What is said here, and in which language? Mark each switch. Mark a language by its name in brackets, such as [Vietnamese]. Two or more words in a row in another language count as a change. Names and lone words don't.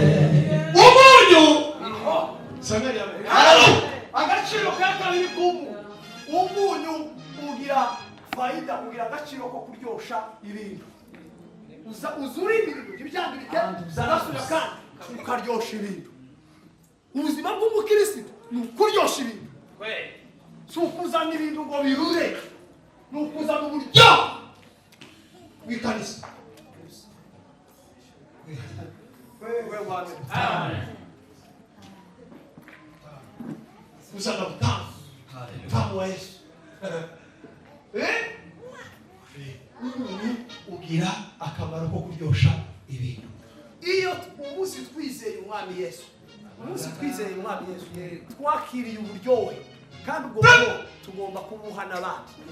[Kinyarwanda] umunyu agaciro ka kabiri umunyu ugira fayida ugira agaciro ko kuryosha ibintu uzurinda ibintu ntibyangirike zanasubira kandi ukaryosha ibintu ubuzima bw'umukirisitu ni ukuryosha ibintu si ukuzana ibintu ngo birure ni ukuzana uburyo bw'ikanisa kuzana utamu utamu wa Yesu umuntu ugira akamaro ko kuryosha ibintu iyo umunsi twizeye umwami Yesu twakiriye uburyohe kandi ubwo bwo tugomba kubuha n'abandi